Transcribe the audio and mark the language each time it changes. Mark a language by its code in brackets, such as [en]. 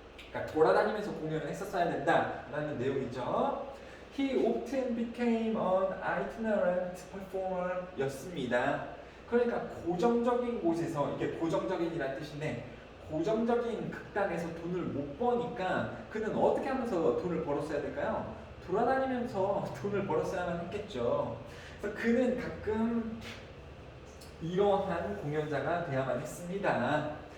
[ko] 그러니까 돌아다니면서 공연을 했었어야 된다라는 내용이죠. [en] He often became an itinerant performer [ko] 였습니다. 그러니까 고정적인 곳에서 이게 고정적인이라는 뜻인데 고정적인 극단에서 돈을 못 버니까 그는 어떻게 하면서 돈을 벌었어야 될까요? 돌아다니면서 돈을 벌었어야만 했겠죠. 그래서 그는 가끔 이러한 공연자가 되어야만 했습니다.